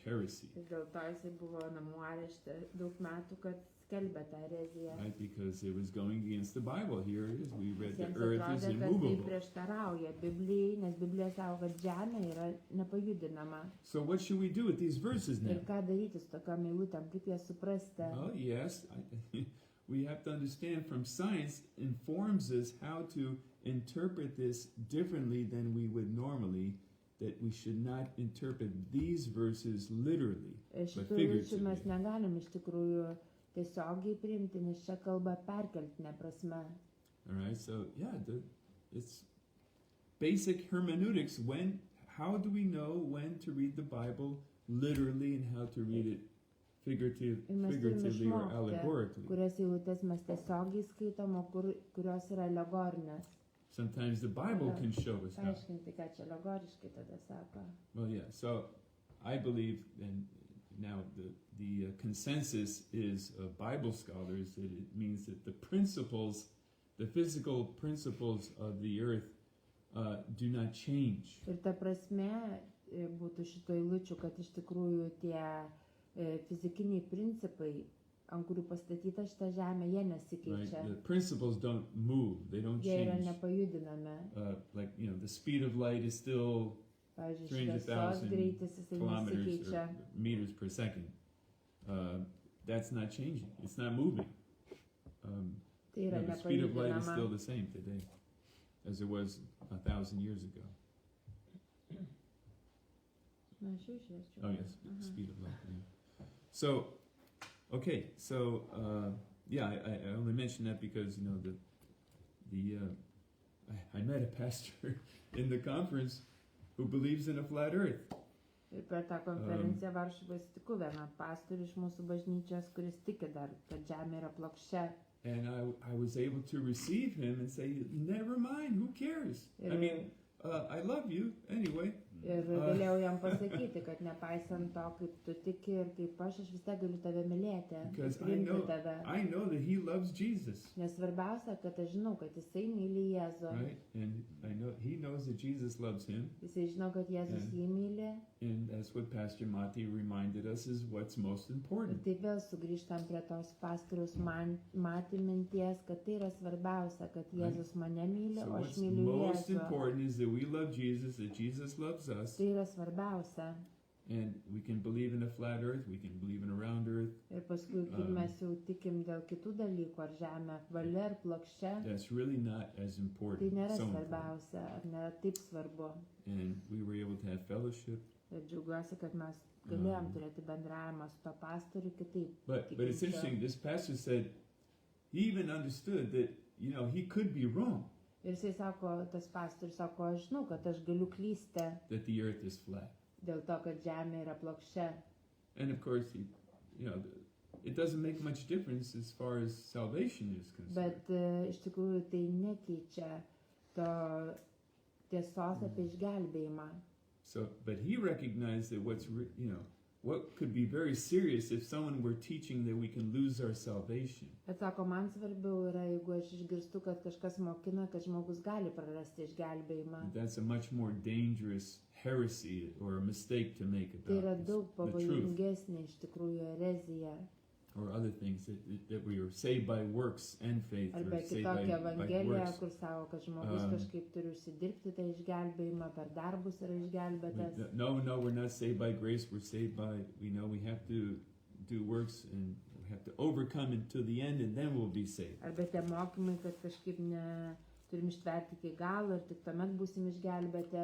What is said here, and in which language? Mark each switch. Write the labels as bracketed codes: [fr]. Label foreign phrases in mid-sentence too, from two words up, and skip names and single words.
[lt] Ir dėl to jisai buvo namų arešte daug metų, kad skelbė tą ereziją. [en] right? Because it was going against the Bible. Here it is. We read the [lt] Jiems [en] earth is [lt] atrodė, kad tai [en] immovable. [lt] prieštarauja Biblijai, nes Biblija sako, kad žemė yra nepajudinama. [en] So what should we do with these verses now? [lt] Ir ką daryti su tokiam eilutėm, kaip jas suprasti? [en] Well, yes, we have to understand from science informs us how to interpret this differently than we would normally, that we should not interpret these verses literally. [lt] Šitų eilučių mes negalim iš tikrųjų tiesiogiai priimti, nes čia kalba perkeltinė prasme. [en] All right, so yeah, it's basic hermeneutics. How do we know when to read the Bible literally and how to read it figuratively or allegorically? [lt] Kurias eilutės mes tiesiogiai skaitom, o kurios yra alegorinės. [en] Sometimes the Bible can show us how. [lt] Paaiškinti, ką čia alegoriškai tada sako. [en] Well, yeah. So I believe, and now the consensus is of Bible scholars that it means that the principles, the physical principles of the earth, do not change. [lt] Ir ta prasme būtų šito eilučių, kad iš tikrųjų tie fizikiniai principai, ant kurių pastatyta šita žemė, jie nesikeičia. [en] Right? The principles don't move; they don't [lt] Jie yra [en] change. [lt] nepajudinami. [en] Like the speed of light is still [lt] Pavyzdžiui, šviesos greitis jisai [en] kilometers [lt] nesikeičia. [en] or meters per second. That's not changing. It's not moving. [lt] Tai yra [en] The speed of light is still [lt] nepajudinama. [en] the same today as it was 1,000 years ago. [lt] Na, aš jau išverčiau. [en] Oh yes, [lt] Aha. [en] speed of light. Yeah. So, okay, so yeah, I only mention that because I met a pastor in the conference who believes in a flat earth. [lt] Ir per tą konferenciją Varšuvoje sutikau vieną pastorių iš mūsų bažnyčios, kuris tiki dar, kad žemė yra plokščia. [en] And I was able to receive him and say, never mind, who cares? I mean, I love you anyway. [lt] Ir galėjau jam pasakyti, kad nepaisant to, kaip tu tiki ir kaip aš vis tiek galiu tave mylėti. [en] Because [lt] Priimti tave. [en] I know that he loves Jesus. [lt] Nes svarbiausia, kad aš žinau, kad jisai myli Jėzų. [en] Right? And he knows that Jesus loves him. [lt] Jisai žino, kad Jėzus jį myli. [en] And that's what Pastor Mati reminded us is what's most [lt] Ir [en] important. [lt] taip vėl sugrįžtam prie tos pastoriaus Mati minties, kad tai yra svarbiausia, kad Jėzus mane myli, [en] So [lt] o aš [en] what's [lt] myliu [en] most [lt] Jėzų. [en] important is that we love Jesus, that Jesus loves us, [lt] Tai yra svarbiausia. [en] and we can believe in a flat earth, we can believe in a round earth. [lt] Ir paskui, kai mes jau tikim dėl kitų dalykų, ar žemė apvali ar plokščia, [en] That's really not as [lt] tai [en] important. [lt] nėra [en] So important. [lt] svarbiausia, ar nėra taip svarbu. [en] And we were able to have fellowship. [lt] Ir džiaugiuosi, kad mes galėjom turėti bendravimą su to pastoriu kitaip. [en] But it's interesting, this pastor said he even understood that, he could be wrong, [lt] Ir jisai sako, tas pastorius sako, aš žinau, kad aš galiu klysti [en] that the earth is flat. [lt] dėl to, kad žemė yra plokščia. [en] And of course, it doesn't make much difference as far as salvation is concerned. [lt] Bet iš tikrųjų tai nekeičia to tiesos apie išgelbėjimą. [en] So, but he recognized that what could be very serious if someone were teaching that we can lose our salvation. [lt] Bet sako, man svarbiau yra, jeigu aš išgirstu, kad kažkas mokina, kad žmogus gali prarasti išgelbėjimą. [en] That's a much more dangerous heresy or a mistake to make [lt] Tai yra [en] about [lt] daug [en] the truth, [lt] pavojingesnė iš tikrųjų erezija. [en] or other things that we are saved by works and faith, [lt] Arba [en] or saved by [lt] kitokia evangelija, [en] works. [lt] kur sako, kad žmogus kažkaip turi užsidirbti tą išgelbėjimą, per darbus yra išgelbėtas. [en] No, we're not saved by grace. We're saved by, we have to do works and we have to overcome it to the end and then we'll be saved. [lt] Arba tie mokymai, kad kažkaip turim ištverti iki galo ir tik tuomet būsim išgelbėti.